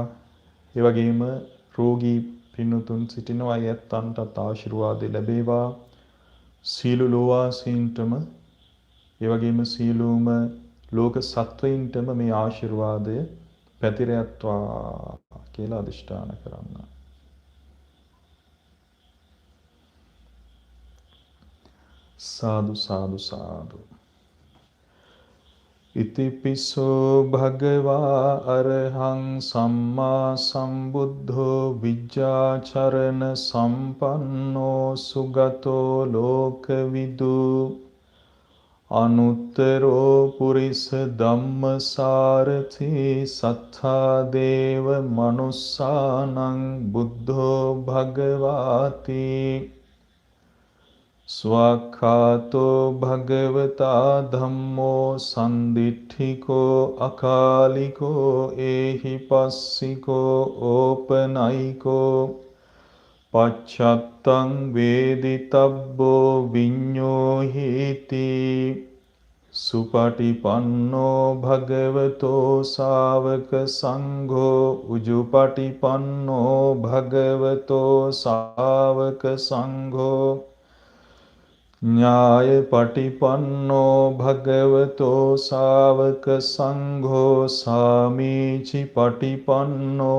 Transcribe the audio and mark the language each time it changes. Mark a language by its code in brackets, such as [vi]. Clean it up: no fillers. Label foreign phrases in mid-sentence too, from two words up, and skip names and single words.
[si] ඒ වගේම රෝගී පින්වතුන් සිටිනවා අයත්තන්ටත් ආශිර්වාදය ලැබේවා. සීල ලෝවාසීන්ටම ඒ වගේම සීලෝම ලෝක සත්වයින්ටම මේ ආශිර්වාදය පැතිරයත්වා කියලා අධිෂ්ඨාන කරන්න. සාදු සාදු සාදු. [pi] ඉතිපිසෝ භගවා අරහං සම්මා සම්බුද්ධෝ විජ්ජාචරණ සම්පන්නෝ සුගතෝ ලෝකවිදු අනුත්තරෝ පුරිස ධම්මසාරථි සත්තා දේව මනුස්සානං බුද්ධෝ භගවාති ස්වක්ඛාතෝ භගවතා ධම්මෝ සන්දිට්ඨිකෝ අකාලිකෝ ඒහි පස්සිකෝ ඕපනයිකෝ පච්චත්තං වේදිතබ්බෝ විඤ්ඤෝ හේති සුපටිපන්නෝ භගවතෝ ශාවක සංඝෝ උජුපටිපන්නෝ භගවතෝ ශාවක සංඝෝ ඥාය පටිපන්නෝ භගවතෝ ශාවක සංඝෝ සාමීචි පටිපන්නෝ